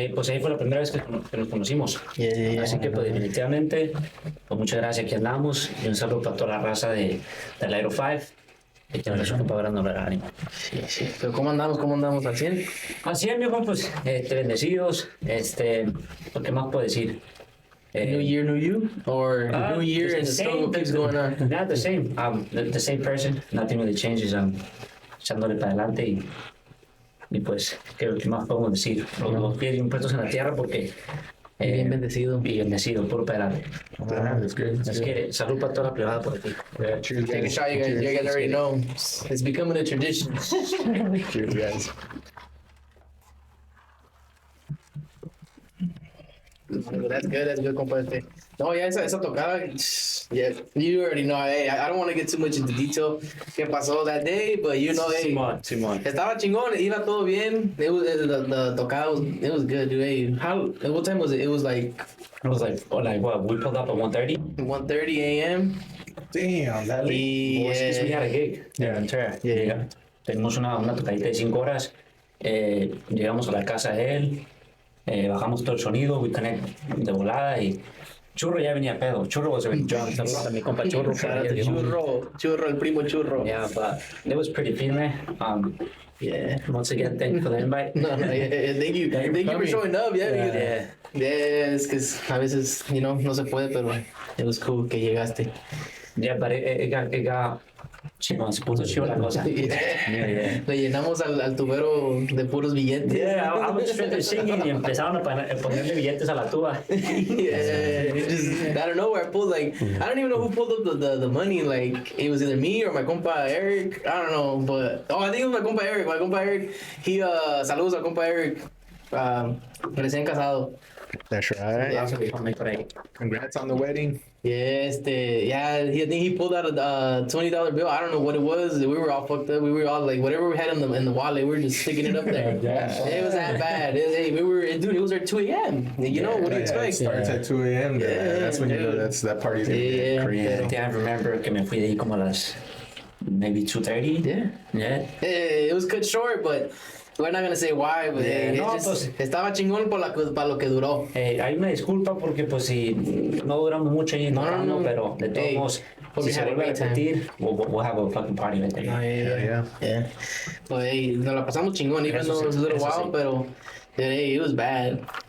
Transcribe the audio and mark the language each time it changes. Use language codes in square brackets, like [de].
[es] Pues ahí fue la primera vez que nos conocimos. Así que pues definitivamente, pues muchas gracias, aquí andamos. Y un saludo para toda la raza del Aero 5. Y que nos compa Brandon Loera, ánimo. Sí. Pero ¿cómo andamos? ¿Al 100? Al 100, viejo, pues bendecidos. ¿Qué más puedo decir? [en] New year, new you? Or new year and the struggle keeps going on? Not the same. The same person. Nothing really changes. [es] Echándole para adelante y pues, ¿qué más podemos decir? Los pies bien puestos en la tierra porque... bien bendecido. Bien bendecido, puro para adelante. [en] That's good. [es] Es que salud para toda la privada por aquí. [en] Yeah, cheers, Take a shot, you guys already know. It's becoming a tradition. Cheers, guys. That's good, compa. No, yeah, [es] esa tocada, [en] yeah, you already know. Hey, I don't want to get too much into detail [es] qué pasó [en] that day, but you know, hey, [es] Simón. estaba chingón, iba todo bien. [en] The tocada was good, dude. Hey, what time was it? It was like What, we pulled up at 1:30? 1:30 a.m. Damn, that late. Because we had a gig. Yeah. [es] Tenemos una tocadita de 5 horas. Llegamos a la casa de él. Bajamos todo el sonido, [en] we connect [es] de volada y Churro ya venía pedo. [en] Churro was already drunk. [es] Saludos a mi compa Churro. Churro, el primo Churro. [en] Yeah, but it was pretty firme. Yeah. Once again, thank you for the invite. No, yeah, thank you for showing up. [es] Yeah, es que a veces, no se puede, pero [en] it was cool [es] que llegaste. [en] Yeah, but it got [es] chingón, se puso chido la cosa. Le llenamos al tubero de puros billetes. [en] Yeah, I was straight to singing [es] y empezaron a ponerle billetes a la tuba. [en] Yeah, just out of nowhere, I pulled I don't even know who pulled up the money. Like, it was either me or my compa Eric. I don't know, but I think it was my compa Eric. My compa Eric, he [es] saludos al compa Eric, recién casado. [en] That's right. Yeah. Congrats on the wedding. Yeah, I think he pulled out a $20 bill. I don't know what it was. We were all fucked up. We were all like, whatever we had in the wallet, we were just sticking it up there. It was that bad. It was at 2 a.m. You know, what do you expect? It starts at 2 a.m. Yeah, that's when you know that party's gonna be crazy. I remember [es] que me fui de ahí como a las [en] maybe [es] 2:30. [en] Yeah. It was cut short, but we're not gonna say why, but [es] estaba chingón para lo que duró. Hay una disculpa porque pues si no duramos mucho ahí no, pero de todos modos, si se vuelve a repetir, [en] we'll have a fucking party right there. Yeah. [es] Pues hey, nos la pasamos chingón, [en] even though it was a little wild, [es] pero hey, [en] it was bad.